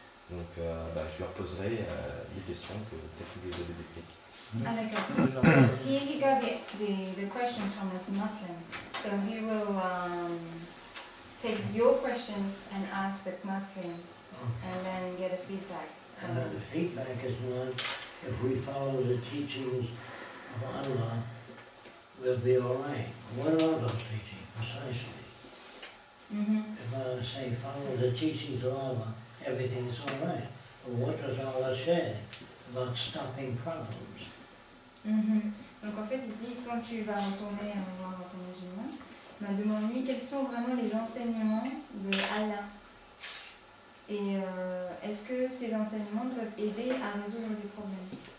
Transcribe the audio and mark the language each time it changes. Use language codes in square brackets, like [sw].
[fr] Donc je leur poserai les questions que peut-être vous les avez décrites. Ah d'accord. [en] He got the questions from a Muslim. So he will take your questions and ask the Muslim and then get a feedback. And then the feedback is not, if we follow the teachings of Allah, we'll be all right. What are those teachings, precisely? If I say, follow the teachings of Allah, everything is all right. But what does Allah say about stopping problems? [fr] Donc en fait, il dit, quand tu vas retourner voir ton musulman, demande-lui quels sont vraiment les enseignements de Allah. Et est-ce que ces enseignements peuvent aider à résoudre des problèmes?